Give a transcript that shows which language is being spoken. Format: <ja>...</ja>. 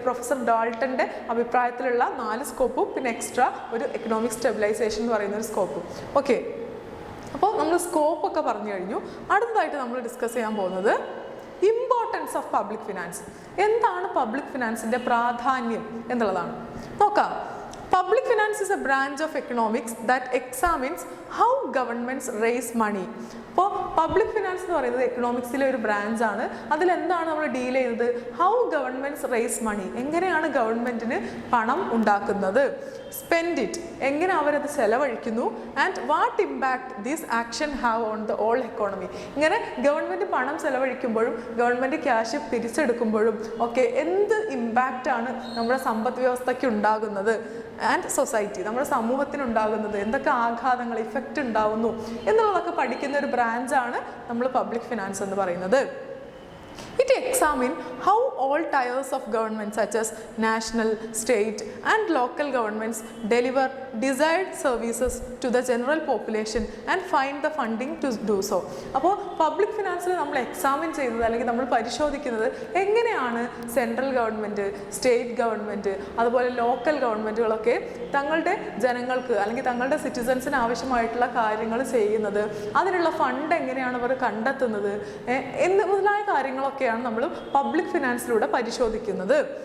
<ml>Professor ഡാൾട്ടൻ്റെ അഭിപ്രായത്തിലുള്ള 4 സ്കോപ്പും പിന്നെ extra ഒരു economic stabilisation എന്ന് പറയുന്ന ഒരു സ്കോപ്പും. ഓക്കെ, അപ്പോൾ നമ്മൾ സ്കോപ്പൊക്കെ പറഞ്ഞു കഴിഞ്ഞു. അടുത്തതായിട്ട് നമ്മൾ ഡിസ്കസ് ചെയ്യാൻ പോകുന്നത് important</ml> <en>Importance of public finance.</en> <ml>എന്താണ് പബ്ലിക് ഫിനാൻസിന്റെ പ്രാധാന്യം എന്നുള്ളതാണ്. നോക്കാം.</ml> <en>Public finance is a branch of economics that examines how governments raise money.</en> <ml>അപ്പോൾ പബ്ലിക് ഫിനാൻസ് എന്ന് പറയുന്നത് എക്കണോമിക്സിലെ ഒരു ബ്രാഞ്ച് ആണ്. അതിലെന്താണ് നമ്മൾ ഡീൽ ചെയ്യുന്നത്?</ml> <en>how governments raise money,</en> <ml>എങ്ങനെയാണ് ഗവൺമെന്റിന് പണം ഉണ്ടാക്കുന്നത്,</ml> <en>spend it,</en> <ml>എങ്ങനെ അവരത് ചെലവഴിക്കുന്നു,</ml> <en>And what impact this action have on the all economy.</en> <ml>ഇങ്ങനെ ഗവൺമെന്റ് പണം ചെലവഴിക്കുമ്പോഴും ഗവൺമെന്റ് ക്യാഷ് പിരിച്ചെടുക്കുമ്പോഴും ഒക്കെ എന്ത് ഇമ്പാക്റ്റ് ആണ് നമ്മുടെ സമ്പദ് വ്യവസ്ഥയ്ക്ക് ഉണ്ടാകുന്നത്, ആൻഡ് സൊസൈറ്റി, നമ്മുടെ സമൂഹത്തിനുണ്ടാകുന്നത്, എന്തൊക്കെ ആഘാതങ്ങൾ, ഇഫക്റ്റ് ഉണ്ടാവുന്നു എന്നുള്ളതൊക്കെ പഠിക്കുന്ന ഒരു ബ്രാഞ്ചാണ് നമ്മൾ പബ്ലിക് ഫിനാൻസ് എന്ന് പറയുന്നത്.</ml> <en>It examines how all tiers of government such as national, state and local governments deliver desired services to the general population and find the funding to do so.</en> <ml>അപ്പോൾ public ഫിനാൻസിൽ നമ്മൾ examine ചെയ്യുന്നത് അല്ലെങ്കിൽ നമ്മൾ പരിശോധിക്കുന്നത് എങ്ങനെയാണ് central government, state government, അതുപോലെ local ഗവൺമെൻറ്റുകളൊക്കെ തങ്ങളുടെ ജനങ്ങൾക്ക് അല്ലെങ്കിൽ തങ്ങളുടെ സിറ്റിസൺസിന് ആവശ്യമായിട്ടുള്ള കാര്യങ്ങൾ ചെയ്യുന്നത്, അതിനുള്ള ഫണ്ട് എങ്ങനെയാണ് അവർ കണ്ടെത്തുന്നത് എന്ന് മുതലായ കാര്യങ്ങളൊക്കെയാണ് നമ്മൾ പബ്ലിക് ഫിനാൻസിലൂടെ പരിശോധിക്കുന്നത്.</ml>